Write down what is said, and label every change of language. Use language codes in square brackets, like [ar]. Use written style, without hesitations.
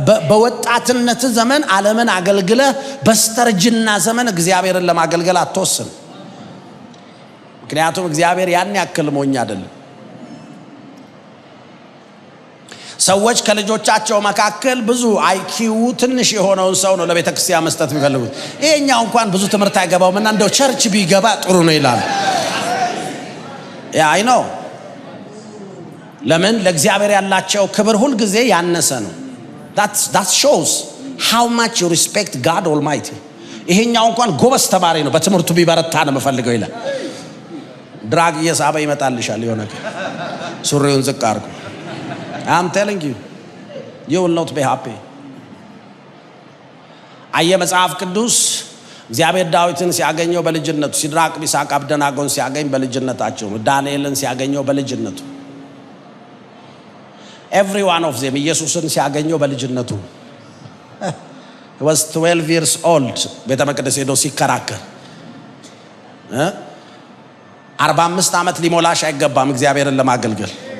[am] በወጣትነት ዘመን ዓለምን አገልግለ በስተርጅና ዘመን እግዚአብሔርን ለማገልገል አትወስን። ምክንያቱም እግዚአብሔር ያን ያክል ሞኝ አይደለም። ሰዎች ከልጆቻቸው መካከል ብዙ አይኪው ትንሽ የሆነውን ሰው ነው ለቤተ ክርስቲያን መስጠት የሚፈልጉት። ይሄኛው እንኳን ብዙ ትምህርት አይገባውምና እንደው ቸርች ቢገባ ጥሩ ነው ይላል። አይ ነው። ለምን? ለእግዚአብሔር ያላቸው ክብር ሁሉ ጊዜ ያነሰ ነው። [en] that shows how much you respect God Almighty. [am] ይሄኛው እንኳን ጎበዝ ተማሪ ነው በትምህርቱ ቢበረታ ነው መፈልገው ይላል። ድራግ እየሳበ ይመጣልሻል የሆነ ሱሪውን ዝቅ አድርጎ [en] I'm telling you you will not be happy። [am] አየ መጽሐፍ ቅዱስ እግዚአብሔር ዳዊትን ሲያገኘው በልጅነቱ፣ ሲድራቅ ሚሳቅ አብደናጎን ሲያገኝ በልጅነታቸው፣ ዳንኤልን ሲያገኘው በልጅነቱ፣ [en] every one of them [am] ኢየሱስን ሲያገኘው በልጅነቱ [en] he was 12 years old [am] ቤተ መቅደስ ሄዶ ሲከራከር 45 ዓመት ሊሞላሽ አይገባም እግዚአብሔርን ለማገልገል